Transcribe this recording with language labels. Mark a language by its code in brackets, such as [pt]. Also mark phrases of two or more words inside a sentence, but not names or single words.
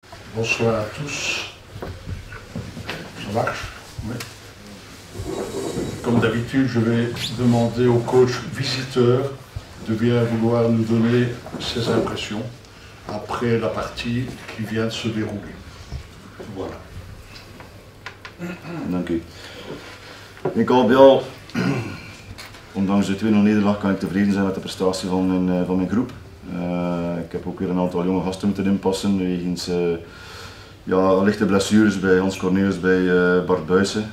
[fr] Bonsoir à tous. Ça marche? Oui. Comme d'habitude, je vais demander au coach visiteur de bien vouloir nous donner ses impressions après la partie qui vient de se dérouler. Voilà. [nl] Dank u. Ik hoop al, ondanks de 2-0 nederlaag kan ik tevreden zijn met de prestatie van mijn groep. Ik heb ook weer een aantal jonge gasten moeten inpassen wegens lichte blessures bij Hans Cornelis, bij Bart Buijsen.